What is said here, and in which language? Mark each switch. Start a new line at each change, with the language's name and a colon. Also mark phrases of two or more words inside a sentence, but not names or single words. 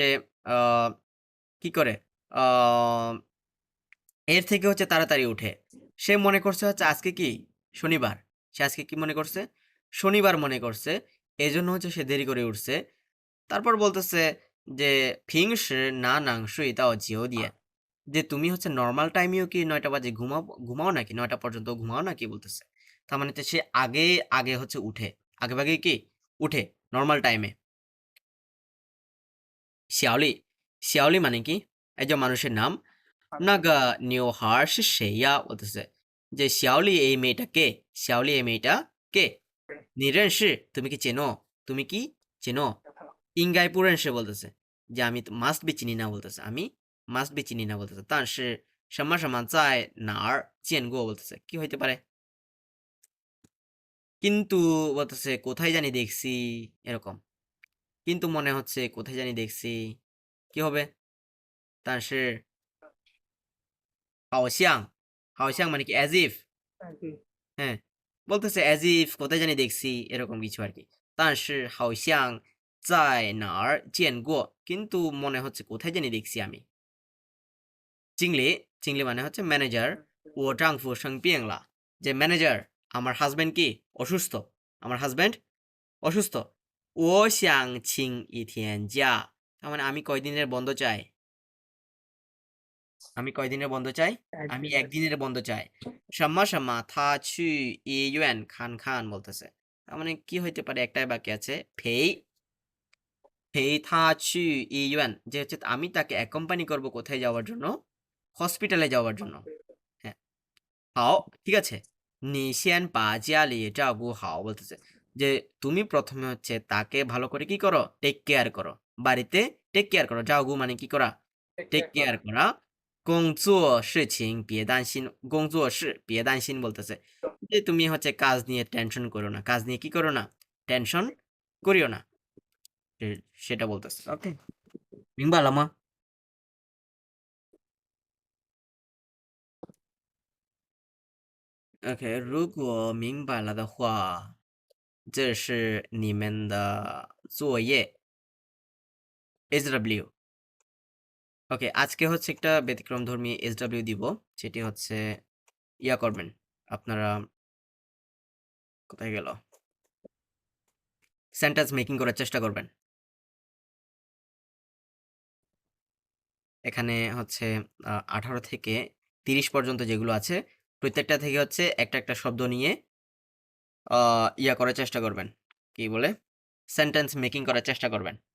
Bangla: কি করে আহ, এর থেকে হচ্ছে তাড়াতাড়ি উঠে সে মনে করছে হচ্ছে আজকে কি শনিবার সে আজকে কি মনে করছে শনিবার মনে করছে এই জন্য হচ্ছে সে দেরি করে উঠছে তারপর বলতেছে যে ফিংস না নাং শুই তাও জিও দিয়ে যে তুমি হচ্ছে
English: normal timeও
Bangla: কি 9টা বাজে ঘুমাও নাকি 9টা পর্যন্ত ঘুমাও নাকি বলতেছে তার মানে হচ্ছে সে আগে আগে হচ্ছে উঠে আগে ভাগে কি উঠে
English: normal time
Bangla: শিয়াওলি শিয়াওলি মানে কি একজন মানুষের নাম
Chinese: 那个女孩是谁呀
Bangla: বলতেছে যে শিয়াওলি এই মেয়েটা কে শিয়াওলি এই মেয়েটা কে
Chinese: 你认识
Bangla: তুমি কি চেনো তুমি কি চেনো
Chinese: 应该不认识
Bangla: বলতেছে যে আমি তো
English: must be
Bangla: চিনি না বলতেছে আমি
English: must be
Bangla: চিনি না বলতেছে।
Chinese: 但是什么什么在哪儿见过
Bangla: বলতেছে। কি হইতে পারে? কিন্তু বলতেছে কোথায় জানি দেখছি এরকম। কিন্তু মনে হচ্ছে কোথায় জানি দেখছি। কি হবে?
Chinese: 但是好像好像
Bangla: মানে কি
English: as if as if
Bangla: হ্যাঁ বলতেছে
English: as if
Bangla: কোথায় জানি দেখছি এরকম কিছু আর কি
Chinese: 但是好像在哪儿见过
Bangla: কিন্তু মনে হচ্ছে কোথায় জানি দেখছি আমি 经理 মানে হচ্ছে ম্যানেজার
Chinese: 我丈夫生病了
Bangla: যে ম্যানেজার আমার হাজবেন্ড কি অসুস্থ আমার হাজবেন্ড অসুস্থ
Chinese: 我想请一天假
Bangla: তার মানে আমি কয়দিনের বন্ধ চাই আমি কয়দিনের বন্ধ চাই আমি একদিনের। একদিনের বন্ধ চাই
Chinese: 什么什么他去医院看看
Bangla: বলতেছে তার মানে কি হইতে পারে একটাই বাকি আছে
Chinese: 陪他去医院
Bangla: যে হচ্ছে আমি তাকে অ্যাকম্পানি করব কোথায় যাওয়ার জন্য হসপিটালে যাওয়ার জন্য হ্যাঁ 好 ঠিক আছে
Chinese: 你先把家里照顾好
Bangla: বলতেছে যে তুমি প্রথমে হচ্ছে তাকে ভালো করে কি করো
English: take care
Bangla: করো বাড়িতে
English: take care
Bangla: করো যাওগু মানে কি করা
English: take care
Bangla: করা
Chinese: 工作事情别担心工作事别担心
Bangla: বলতেছে যে তুমি হচ্ছে কাজ নিয়ে টেনশন করো না কাজ নিয়ে কি করো না টেনশন করিও না সেটা বলতেছে ওকে
Chinese: 明白了吗
Bangla: OK
Chinese: 如果明白了的话这是你们的作业
Bangla: SW ওকে আজকে হচ্ছে একটা ব্যতিক্রমধর্মী SW দিব সেটি হচ্ছে ইয়া করবেন আপনারা কোথায় গেল
English: sentence making
Bangla: করার চেষ্টা করবেন এখানে হচ্ছে 18 থেকে 30 পর্যন্ত যেগুলো আছে প্রত্যেকটা থেকে হচ্ছে একটা একটা শব্দ নিয়ে ইয়া করার চেষ্টা করবেন কি বলে
English: sentence making
Bangla: করার চেষ্টা করবেন